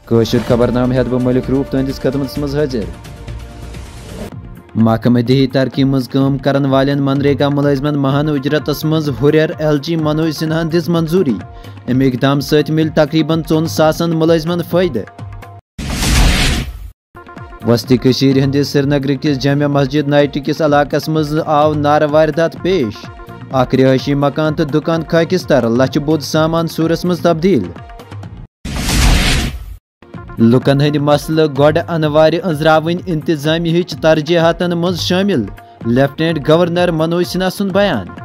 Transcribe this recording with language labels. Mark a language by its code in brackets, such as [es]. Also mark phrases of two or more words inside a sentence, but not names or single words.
[ks] کاشر خبرنامہ ہیت بہ ملک روف تہندس خدمتس مز حاضر۔ محکمہ دیہی ترقی مز کام کرن والین منریگا ملازمن ماہانہ اجرتس مز ہریر ایل جی منوج سنہاہن دِژ منظوری۔ امہ اقدام ست مل تقریباً 4,000 ملازمن فائدہ۔ وسطی کشیر ہندس سرینگر کس جامع مسجد نائٹ کس علاقس مز آو نارٕ واردات پیش۔ اخ رہائشی مکان تو دکان خاکستر، لچھ بود سامان سورس مز تبدیل۔ لکن ہند مسلہ گوڈ انوار انزراون انتظامیہ ہچ ترجیحاتن مز شامل، لیفٹیننٹ گورنر منوج سنہا سن بیان۔